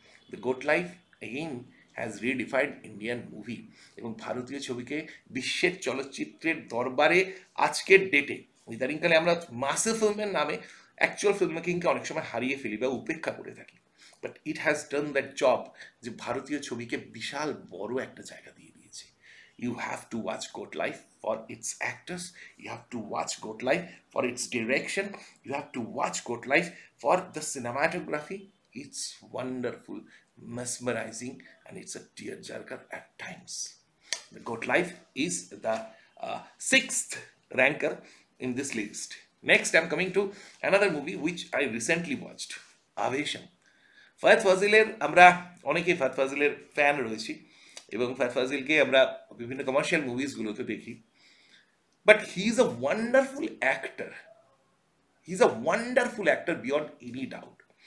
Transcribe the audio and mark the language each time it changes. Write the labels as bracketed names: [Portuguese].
[English] the goat life again has redefined Indian movie, [Bangla] এবং ভারতীয় ছবিকে বিশ্বের চলচ্চিত্রের দরবারে আজকের ডেটে, ইদানিংকালে আমরা মাসে ফিল্মের নামে অ্যাকচুয়াল ফিল্ম মেকিংকে অনেক সময় হারিয়ে ফেলি বা উপেক্ষা করে থাকি, [English] but it has done that job, [Bangla] যে ভারতীয় ছবিকে বিশাল বড় একটা জায়গা দিয়ে দিয়েছে। [English] You have to watch Goat Life for its actors, you have to watch Goat Life for its direction, you have to watch Goat Life for the cinematography. It's wonderful, mesmerizing, and it's a tearjerker at times. The Goat Life is the sixth ranker in this list. Next, I'm coming to another movie which I recently watched, Avesham. [Bangla] Fahad ফাজিলের আমরা অনেকেই Fahad ফাজিলের fan রয়েছি, এবং ফাহাদ ফাজিলকে আমরা বিভিন্ন commercial মুভিজগুলোতে দেখি, [English] But he is a wonderful actor, he is a wonderful actor beyond any doubt.